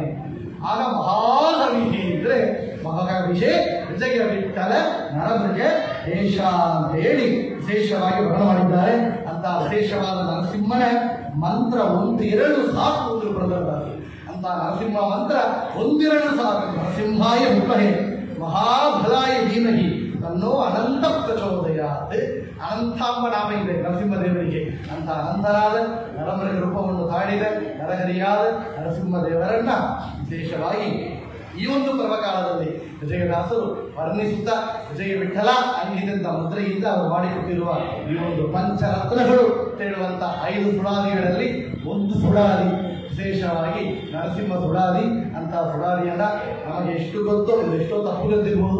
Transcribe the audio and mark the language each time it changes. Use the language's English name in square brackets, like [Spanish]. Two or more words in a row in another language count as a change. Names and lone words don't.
[Kannada] ಆಗ ಮಹಾಕವಿಹಿ ಇದ್ರೆ ಮಹಾಕವಿಷೆ ವಿಜಯ ವಿಠಲ ನರಮೃಗ ದೇಶ ಅಂತ ಹೇಳಿ ವಿಶೇಷವಾಗಿ ವರ್ಣ ಮಾಡಿದ್ದಾರೆ. ಅಂತ ವಿಶೇಷವಾದ ನರಸಿಂಹನ ಮಂತ್ರ ಒಂದೆರಡು ಸಾಕು ಬರೆದಿದ್ದಾರೆ. ಅಂತ ನರಸಿಂಹ ಮಂತ್ರ ಒಂದೆರಡು ಸಾಕು. [Sanskrit] ನರಸಿಂಹಾಯ ವಿಮಹೆ ಮಹಾಬಲಾಯ ಧೀಮಹಿ ತನ್ನೋ ಅನಂತ ಪ್ರಚೋದಯಾತ್. [Kannada] ಅನಂತಾಂಬ ನಾಮ ಇದೆ ನರಸಿಂಹದೇವರಿಗೆ. ಅಂತ ಅನಂತರಾದ ನರಮೃಗ ರೂಪವನ್ನು ತಾಳಿದ ನರಹರಿಯಾದ ನರಸಿಂಹದೇವರನ್ನ ವಿಶೇಷವಾಗಿ ಈ ಒಂದು ಪರ್ವಕಾಲದಲ್ಲಿ ವಿಜಯದಾಸರು ವರ್ಣಿಸುತ್ತಾ ವಿಜಯ ವಿಠಲ ಅಂಗಿದಂತ ಮುದ್ರೆಯಿಂದ ಅವರು ಮಾಡಿಕೊಟ್ಟಿರುವ ಈ ಒಂದು ಪಂಚರತ್ನಗಳು ಹೇಳುವಂತ 5 ಸುಡಾದಿಗಳಲ್ಲಿ ಒಂದು ಸುಡಾದಿ ವಿಶೇಷವಾಗಿ ನರಸಿಂಹ ಸುಡಾದಿ ಅಂತ ಸುಡಾದಿಯನ್ನ ನಮಗೆ ಎಷ್ಟು ಗೊತ್ತೋ ಎಷ್ಟೋ ತಪ್ಪುಗಳಿರ್ಬೋದು.